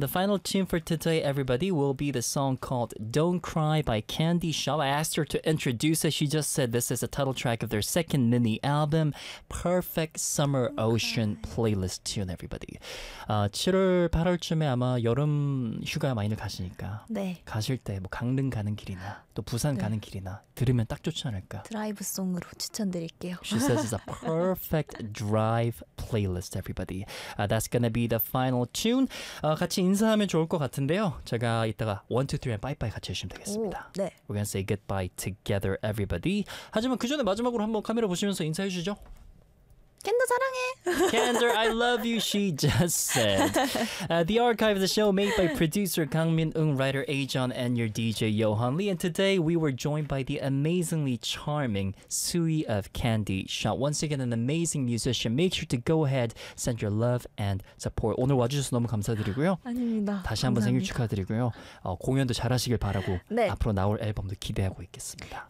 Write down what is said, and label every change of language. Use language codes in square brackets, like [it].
[en] The final tune for today, everybody, will be the song called Don't Cry by Candy Shop. I asked her to introduce it. She just said this is a title track of their second mini album. Perfect summer ocean playlist tune, everybody. [ko] 7월, 8월쯤에 아마 여름 휴가 많이 가시니까 네. 가실 때 뭐 강릉 가는 길이나 또 부산 네. 가는 길이나 들으면 딱 좋지 않을까? 드라이브 송으로 추천드릴게요. [en] She says it's a perfect drive playlist, everybody. That's gonna be the final tune. [ko] 같이 인사하면 좋을 것 같은데요. 제가 이따가 1, 2, 3, 바이바이 같이 해주시면 되겠습니다. 오, 네. [en] We're gonna say goodbye together, everybody. [ko] 하지만 그 전에 마지막으로 한번 카메라 보시면서 인사해 주시죠. Kendall 사랑해. [en] Kendall, I love you, she just said. The archive of the show made by producer Kang Min-eun, writer A-John, and your DJ Yohan Lee. And today we were joined by the amazingly charming Sui of Candy Shop. Once again, an amazing musician. Make sure to go ahead, send your love and support. [ko] 오늘 와주셔서 너무 감사드리고요. 아닙니다. 다시 한번 감사합니다. 생일 축하드리고요. 공연도 잘하시길 바라고 네. 앞으로 나올 앨범도 기대하고 있겠습니다.